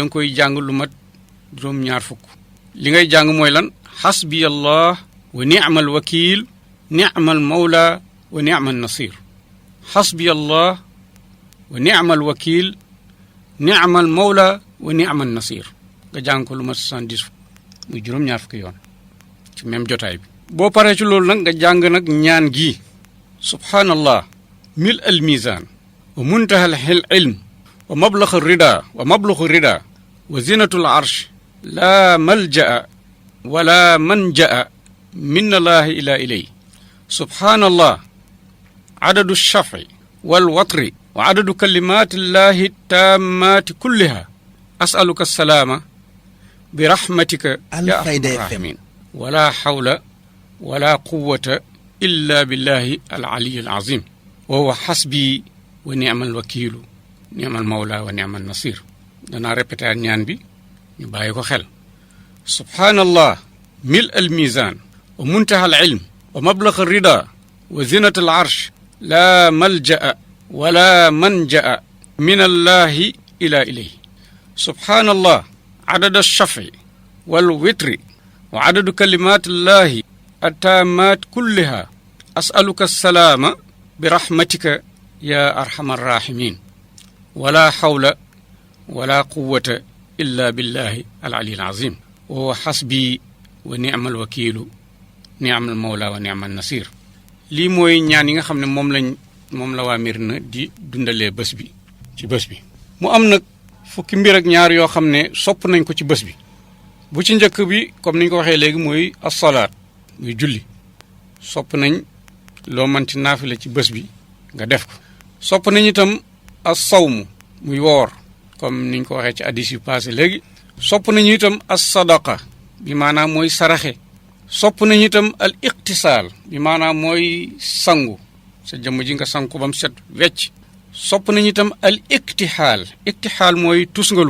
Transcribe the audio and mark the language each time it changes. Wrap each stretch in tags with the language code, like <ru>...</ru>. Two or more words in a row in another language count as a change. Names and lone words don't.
<wo>nga koy jàng lu mat juróom-ñaar fukk li ngay jàng mooy lan</wo> <ar>حسبي الله ونعم الوكيل نعم المولى ونعم النصير حسبي الله ونعم الوكيل نعم المولى ونعم النصير</ar> <wo>nga jàng ko lu mat 70 muy juróom-ñaar fukki yoon ci même jotaay bi boo paree ci loolu nag nga jàng nag ñaan gi</wo> <ar>سبحان الله ملء الميزان ومنتهى العلم ومبلغ الرضا وزنة العرش لا ملجأ ولا منجا من الله إلا إليه سبحان الله عدد الشفع والوتر وعدد كلمات الله التامات كلها أسألك السلامة برحمتك يا أرحم الراحمين ولا حول ولا قوة إلا بالله العلي العظيم وهو حسبي ونعم الوكيل نعم المولى ونعم النصير</ar> <wo>danaa répéter ñaan bi ñu bàyyi ko xel</wo> <ar>سبحان الله ملء الميزان ومنتهى العلم ومبلغ الرضا وزنة العرش لا ملجأ ولا منجا من الله إلا إليه سبحان الله عدد الشفع والوتر وعدد كلمات الله التامات كلها أسألك السلام برحمتك يا أرحم الراحمين ولا حول ولا قوة إلا بالله العلي العظيم وهو حسبي ونعم الوكيل نعم المولى ونعم النصير</ar> <wo>lii mooy ñaan yi nga xam ne moom la waa Médina di dundalee bés bi ci bés bi mu am nag fukki mbir ak ñaar yoo xam ne sopp nañ ko ci bés bi bu ci njëkk bi comme ni ñu ko waxee léegi mooy as-salaat muy julli sopp nañ loo manti naafila ci bés bi nga def ko sopp nañ itam as-sawmu muy woor comme niñ ko waxee ci hadiis yu passé léegi sopp nañu itam as-sadaqa bi maanaam mooy saraxe sopp nañu itam al iqtisaal bi maanaam mooy sangu sa jëmm ji nga sangu ba mu set wecc sopp nañu itam al iktixaal mooy tusngalu.</wo>